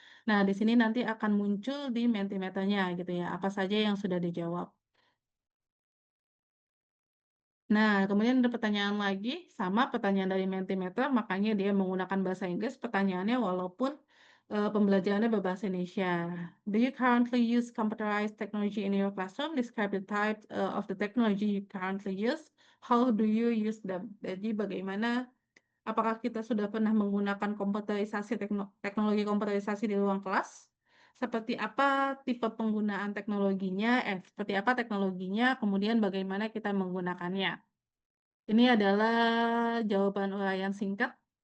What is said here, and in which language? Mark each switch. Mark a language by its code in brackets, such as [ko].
[id] Nah, di sini nanti akan muncul di Mentimeternya gitu ya, apa saja yang sudah dijawab. Nah, kemudian ada pertanyaan lagi, sama pertanyaan dari Mentimeter, makanya dia menggunakan bahasa Inggris pertanyaannya walaupun pembelajarannya berbahasa Indonesia. [en] Do you currently use computerized technology in your classroom? Describe the type of the technology you currently use. How do you use them? [id] Jadi bagaimana, apakah kita sudah pernah menggunakan teknologi komputerisasi di ruang kelas? Seperti apa tipe penggunaan teknologinya, seperti apa teknologinya, kemudian bagaimana kita menggunakannya. Ini adalah jawaban uraian singkat